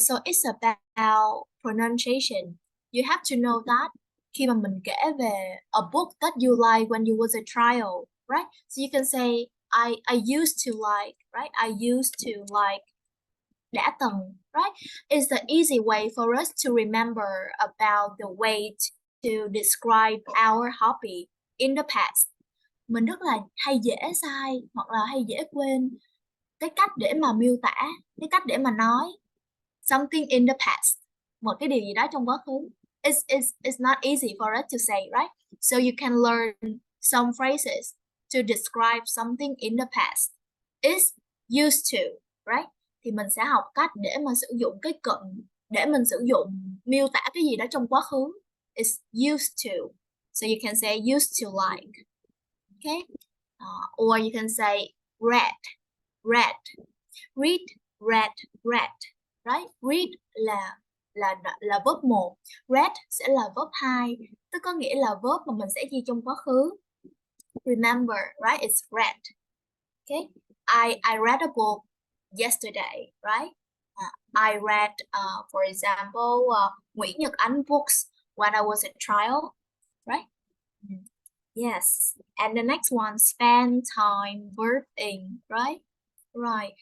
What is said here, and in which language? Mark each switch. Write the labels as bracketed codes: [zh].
[en] So it's about pronunciation. You have to know that [vi] khi mà mình kể về [en] a book that you like when you was a child, right? So you can say I used to like, right? I used to like [vi] đã từng, [en] right? It's the easy way for us to remember about the way to describe our hobby in the past. [vi] Mình rất là hay dễ sai hoặc là hay dễ quên cái cách để mà miêu tả, cái cách để mà nói [en] something in the past, [vi] một cái điều gì đó trong quá khứ. [en] It's not easy for us to say, right? So you can learn some phrases to describe something in the past. It's used to, right? [vi] Thì mình sẽ học cách để mà sử dụng cái cụm để mình sử dụng miêu tả cái gì đó trong quá khứ. [en] It's used to. So you can say used to like. Okay? Or you can say read, read, read, read, read, right? [vi] Read là verb 1, read sẽ là verb 2, tức có nghĩa là verb mà mình sẽ ghi trong quá khứ. [en] Remember, right? It's read. Okay? I read a book yesterday, right? I read, for example, Nguyễn Nhật Ánh books when I was a child, right? Yes. And the next one, spend time verbing, right? Right.